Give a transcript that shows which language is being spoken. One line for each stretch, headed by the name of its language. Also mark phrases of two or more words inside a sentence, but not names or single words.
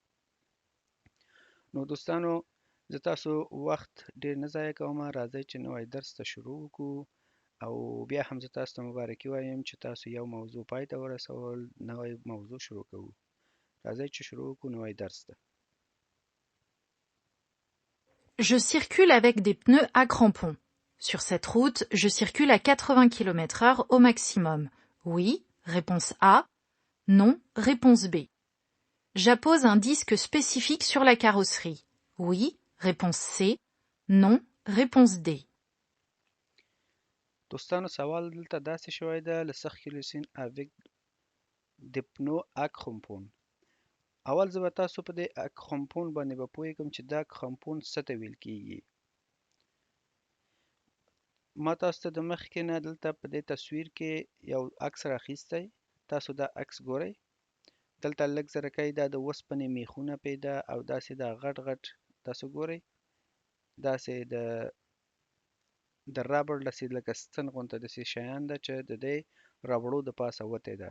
Pashto: نو دوستانو زه تاسو وخت ډیر نه ضایع کوم، راځئ چې نوی درس ته شروع وکړو او بیا هم زه تاسو ته مبارکي وایم چې تاسو یو موضوع پای ته ورسول، نوی موضوع شروع کوو. راځئ چې شروع وکړو نوی درس ته.
French: Je circule avec des pneus à crampons. Sur cette route, je circule à 80 km/h au maximum. Oui, réponse A. Non, réponse B. J'appose un disque spécifique sur la carrosserie. Oui, réponse C. Non, réponse D.
Pashto: دوستانو سوال دلته داسې شوی ده
French: le circulation avec des pneus à crampons.
Pashto: اول زه به تاسو په دې کرامپون باندې به پوهیږم چې دا کرامپون څه ته ویل کیږي. ما تاسو ته د مخکې نه دلته په دې تصویر کې یو عکس راخیستی، تاسو دا عکس ګورئ، دلته لږ زرکۍ دا د اوسپنې میخونه پې ده او داسې دا غټ غټ تاسو ګورئ داسې د ربړ لسې لکه ستن غونته داسې شیان ده چې د دې ربړو د پاسه وتې ده.